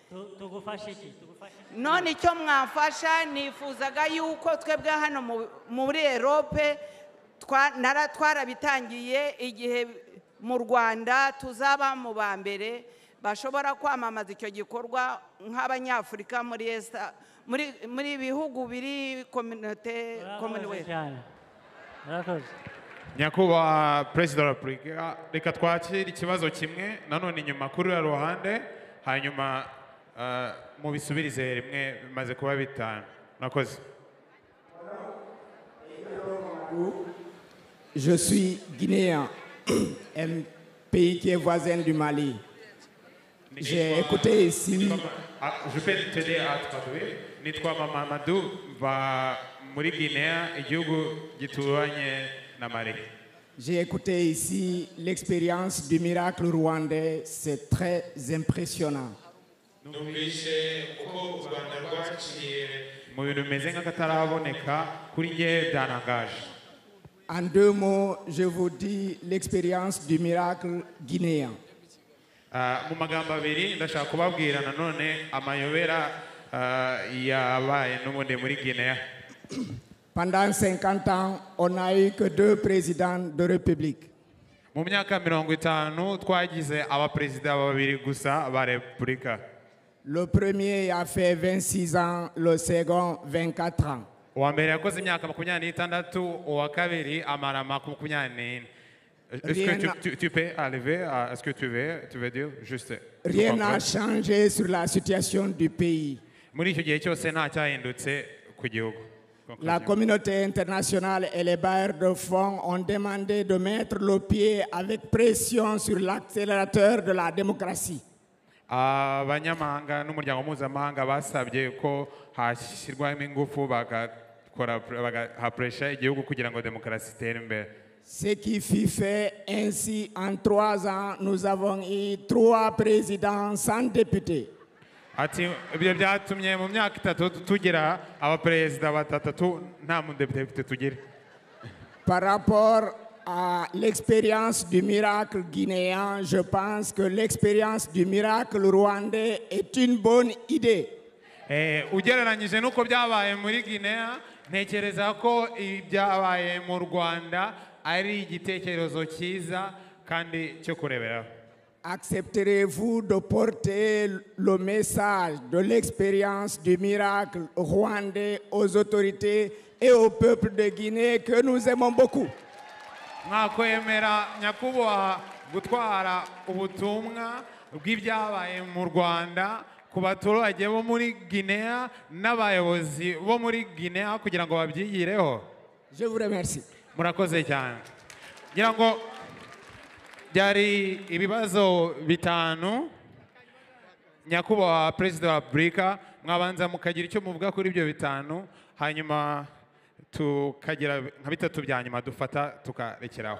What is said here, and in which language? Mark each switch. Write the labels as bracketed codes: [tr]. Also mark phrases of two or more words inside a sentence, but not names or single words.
[rw] none icyo mwafasha nifuzaga yuko twebwe hano muri Europe twarabitangiye igihe mu Rwanda tuzaba mu ba mbere bashobora kwamamaza icyo gikorwa nk'abanyafurika muri bihugu biri commonwealth nyakubahwa perezida wa repubulika reka twakire ikibazo kimwe nanone inyuma kuri uriya ruhande hanyuma mubisubirize rimwe bimaze kuba bitanu murakoze [fr] Je suis guinéen, un pays qui est voisin du Mali. J'ai écouté ici. Je peux t'aider à traduire. [rw] Nitwa Mamadou va muri Guinea, igihugu gituranye na Mali. [fr] J'ai écouté ici l'expérience du miracle rwandais, c'est très impressionnant. [rw] Numvise uko u Rwanda rwaciye mu bintu bimeze nk'akataraboneka kuri njye byanangaje. [fr] En 2 mots, je vous dis l'expérience du miracle guinéen. [rw] Mu magambo abiri ndashaka kubabwira nanone amayobera yabaye n'ubundi muri Guinea. [fr] Pendant 50 ans, on n'a eu que 2 présidents de République. [rw] mu myaka 50 twagize abaperezida babiri gusa ba repubulika. [fr] Le premier a fait 26 ans, le second 24 ans. [rw] uwa mbere yakoze imyaka 26, uwa kabiri amara 24. [fr] Est-ce que tu peux arriver à ce que tu veux dire juste? Rien n'a changé sur la situation du pays. [rw] muri icyo gihe cyose nta cyahindutse ku gihugu. [fr] La communauté internationale et les bailleurs de fonds ont demandé de mettre le pied avec pression sur l'accélérateur de la démocratie. [rw] abanyamahanga n'umuryango mpuzamahanga basabye ko hashyirwamo ingufu bagahapuresha igihugu kugira ngo demokarasi itere imbere. [fr] Ce qui fut fait ainsi en 3 ans, nous avons eu 3 présidents sans députés. [rw] ati ibyo byatumye mu myaka 3 tugira abaperezida 3 nta mudepite tugira. [fr] Par rapport à l'expérience du miracle guinéen, je pense que l'expérience du miracle rwandais est une bonne idée. [rw] ugereranyije n'uko byabaye muri Guinea, ntekereza ko ibyabaye mu Rwanda ari igitekerezo cyiza kandi cyo kureberaho. [fr] Accepterez-vous de porter le message de l'expérience du miracle rwandais aux autorités et au peuple de Guinée que nous aimons beaucoup? [rw] mwakwemera nyakubahwa gutwara ubutumwa bw'ibyabaye mu Rwanda ku baturage bo muri Guinea n'abayobozi bo muri Guinea kugira ngo babyigireho? [fr] Je vous remercie. [rw] murakoze cyane. ngira ngo byari ibibazo 5. nyakubahwa perezida wa Repubulika, mwabanza mukagira icyo muvuga kuri ibyo 5, hanyuma tukagira nka 3 bya nyuma dufata tukarekeraho.